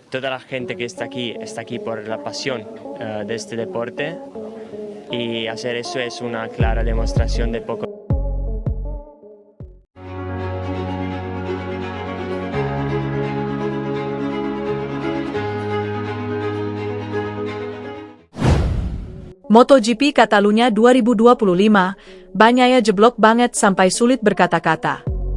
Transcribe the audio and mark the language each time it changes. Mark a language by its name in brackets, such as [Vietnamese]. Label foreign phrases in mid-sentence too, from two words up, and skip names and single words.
[Spanish] toda la gente que está aquí por la pasión de este deporte, y hacer eso es una clara demostración de poco. [Indonesian] MotoGP Catalunya 2025, Bagnaia jeblok banget sampai sulit berkata-kata.